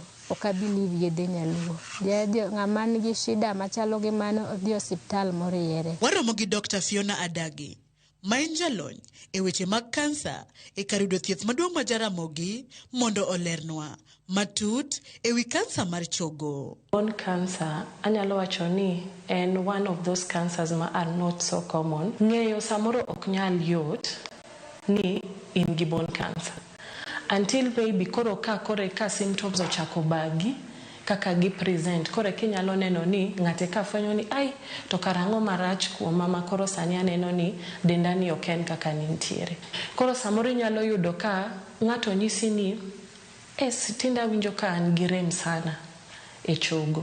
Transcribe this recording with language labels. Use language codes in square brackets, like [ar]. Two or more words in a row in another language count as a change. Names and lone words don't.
[luo] Oka believe yedhe nyaluo. Ng'ama nigi shida machalo gi mano odhi osiptal moriere. Waromo gi Dr. Fiona Adagi, ma en jalony e weche mag kansa e kar yudo thieth maduong' ma Ramogi mondo olernwa matut e wi kansa mar chogo. [en] Bone cancer, [luo] anyalo wacho ni en [en] one of those cancers ma are not so common. [luo] Ng'eyo samoro ok nyal yot ni in gi [en] bone cancer. Until maybe [luo] koro ka symptoms ochako bagi kaka gi present kore kinyalo neno ni ng'ate ka fwenyo ni ai to karang'o marach kuom mama koro sani aneno ni denda ni ok en kaka nintiere. Koro samoro nyalo yudo ka ng'ato nyisi ni tinda awinjo ka an gi rem sana e chogo.